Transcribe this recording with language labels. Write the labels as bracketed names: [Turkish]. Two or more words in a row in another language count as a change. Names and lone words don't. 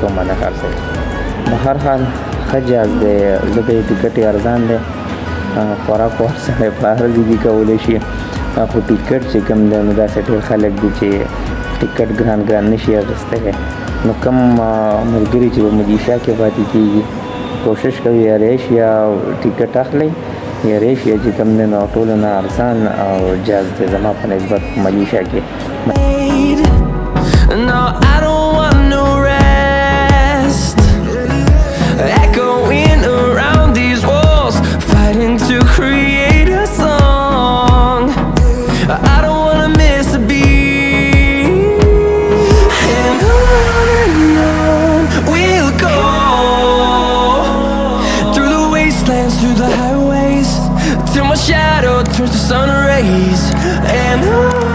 [Pashto] باندې خرڅوي بهر حال ښه جهاز دی ځکه یې ټیکټ یې ارزان دی خوراک هر سړی په هر ځای کې کولی شي خو ټیکټ چې کوم دی نو داسې ډېر خلک دي چې ټیکټ ګران نشي اخیستی نو کوم ملګري چې په ملیشیا کې پاتې کېږي کوشش کوي ایر ایشیا ټیکټ اخلئ ایر ایشیا چې کوم دی نو ټولو نه ارزان او جهاز دی زما په نسبت په ملیشیا کې [English] No, I don't want no rest, echoing around these walls, fighting to create a song. I don't wanna miss a beat, and on we'll go, through the wastelands, through the highways, till my shadow turns to sun rays, and on